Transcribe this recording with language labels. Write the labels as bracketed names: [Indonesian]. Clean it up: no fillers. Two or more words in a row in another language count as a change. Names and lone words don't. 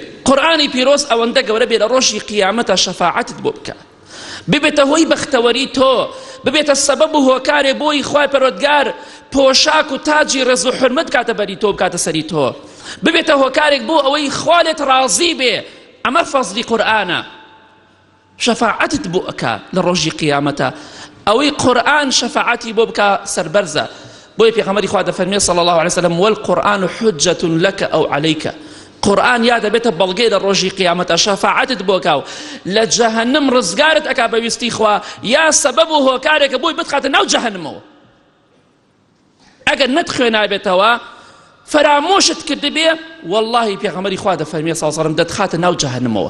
[Central Kurdish] قورآانی پیرۆز ئەوەندە گەورە بێ لە ڕۆژی قیامەتە شەفاعەتت بۆ بکە ببێتە هۆی بەختەوەری تۆ ببێتە سەبەب و هۆکارێ بۆی خوای پەروەردگار پۆشاک و تاجی ڕێز و حورمەت کاتە بەری تۆ بکاتە سەری تۆ ببێتە هۆکارێک بۆ ئەوەی خوا لێت ڕازی بێ. ئەمە فەزلی قورآنە شەفاعەتت بۆ ئەکا لە ڕۆژی قیامەتە ئەوەی قورآن شەفاعەتی بۆ بکە سەربەرزە. بۆیە پێغەمبەری خوا دەفەرمێ [Arabic] صلی الله عليه وسلم والقرآن حجة لك أو عليك. [Central Kurdish] قورآن یا دەبێتە بەڵگەی لە ڕۆژی قیامەتە شەفاعەتت بۆ ئەکا و لە جەهەنەم ڕزگارت ئەکا بەویستی خوا یا سەبەب و هۆکارێکە بۆی بتخاتە ناو جەهەنەمەوە. ئەگەر نەتخوێنابێتەوە فرامۆشت کردبێ واللهی پێغەمبەری خوا دەفەرمێ [Arabic] صلی الله عليه وسلم [Central Kurdish] دەتخاتە ناو جەهەنەمەوە.